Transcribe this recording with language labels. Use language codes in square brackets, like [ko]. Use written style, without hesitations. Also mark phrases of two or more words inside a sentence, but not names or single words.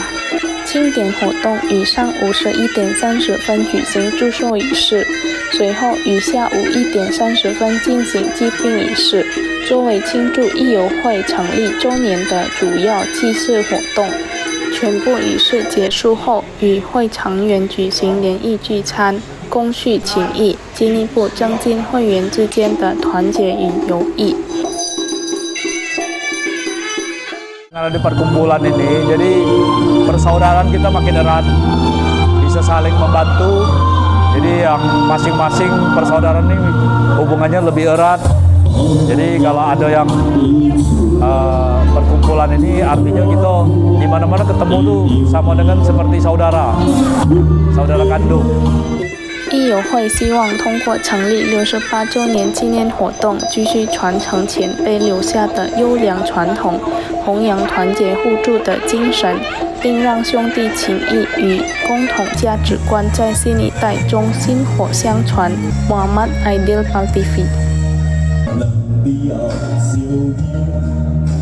[zh] 庆典活动于上午11点30分举行祝寿仪式，随后于下午1点30分进行祭并仪式，作为庆祝义友会成立周年的主要祭祀活动。全部仪式结束后，与会成员举行联谊聚餐，共叙情谊，进一步增进会员之间的团结与友谊。 [id] Karena di perkumpulan ini, jadi persaudaraan kita makin erat, bisa saling membantu. Jadi yang masing-masing persaudaraan ini hubungannya lebih erat. Jadi kalau ada yang perkumpulan ini artinya kita di mana-mana ketemu tuh sama dengan seperti saudara kandung。 [zh] 义友会希望通过成立68周年纪念活动，继续传承前辈留下的优良传统，弘扬团结互助的精神，并让兄弟情谊与共同价值观在新一代中薪火相传。Muhammad Aidil Paltivi。